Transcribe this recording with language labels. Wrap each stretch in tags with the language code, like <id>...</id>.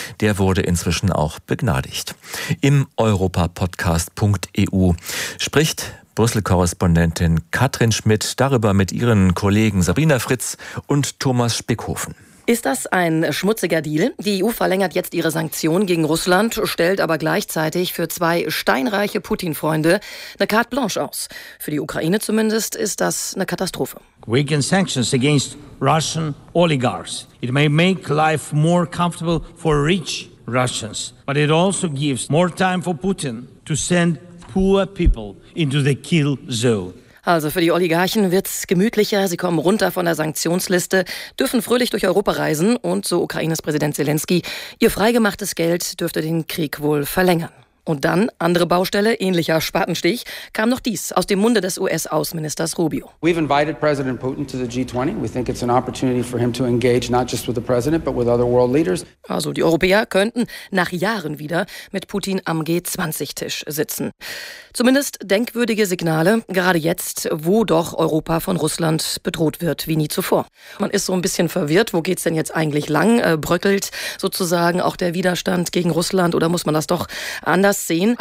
<de>Der wurde inzwischen auch begnadigt. Im europapodcast.eu spricht Brüssel-Korrespondentin Katrin Schmidt darüber mit ihren Kollegen Sabrina Fritz und Thomas Spickhofen. Ist das ein schmutziger Deal? Die EU verlängert jetzt ihre Sanktionen gegen Russland, stellt aber gleichzeitig für 2 steinreiche Putin-Freunde eine carte blanche aus. Für die Ukraine zumindest ist das eine Katastrophe.</de> <en>Weaken sanctions against Russian oligarchs. It may make life more comfortable for rich Russians, but it also gives more time for Putin to send poor people into the kill zone.</en> <de>Also für die Oligarchen wird's gemütlicher, sie kommen runter von der Sanktionsliste, dürfen fröhlich durch Europa reisen und so Ukraines Präsident Zelensky, ihr freigemachtes Geld dürfte den Krieg wohl verlängern. Und dann, andere Baustelle, ähnlicher Spatenstich, kam noch dies aus dem Munde des US-Außenministers Rubio.</de> <en>We've invited President Putin to the G20. We think it's an opportunity for him to engage not just with the president, but with other world leaders.</en> <de>Also die Europäer könnten nach Jahren wieder mit Putin am G20-Tisch sitzen. Zumindest denkwürdige Signale, gerade jetzt, wo doch Europa von Russland bedroht wird wie nie zuvor. Man ist so ein bisschen verwirrt, wo geht's denn jetzt eigentlich lang? Bröckelt sozusagen auch der Widerstand gegen Russland oder muss man das doch anders sehen?</de>